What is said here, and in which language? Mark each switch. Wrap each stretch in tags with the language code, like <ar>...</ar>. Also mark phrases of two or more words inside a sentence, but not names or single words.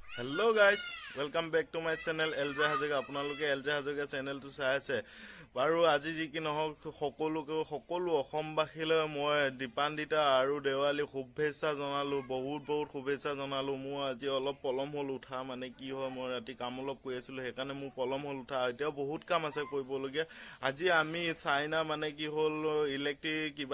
<en>hello guys welcome back to my channel LJ Hazarika</en> <as>আপোনালোকে এলজে হাজৰিকা চেনেলটো চাই আছে বাৰু আজি যি কি নহওক সকলো অসমবাসীলৈ মই দীপান্বিতা আৰু দেৱালী শুভেচ্ছা জনালো বহুত শুভেচ্ছা জনালো মই আজি অলপ পলম হ'ল উঠা মানে কি হয় মই ৰাতি কাম অলপ কৰি আছিলো সেইকাৰণে মোৰ পলম হ'ল উঠা এতিয়াও বহুত কাম আছে কৰিবলগীয়া আজি আমি চাইনা মানে কি হ'ল ইলেক্ট্ৰিক কিবা</as>